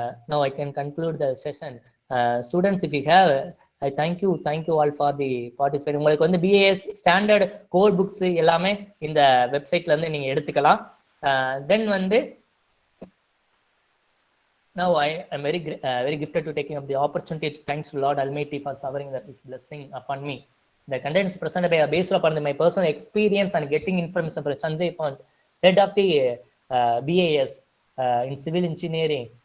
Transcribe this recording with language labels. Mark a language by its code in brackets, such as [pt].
[en] Now I can conclude the session. Students, if you have, I thank you all for the participation. [ta] உங்களுக்கு வந்து BAS standard code books எல்லாமே இந்த வெப்சைட்ல இருந்து நீங்க எடுத்துக்கலாம். தென் வந்து [en] Now I am very gifted to taking up the opportunity. Thanks to Lord Almighty for showering His blessing upon me. The contents presented by based upon my personal experience and getting information from Sanjay Pant, head of the BAS in civil engineering.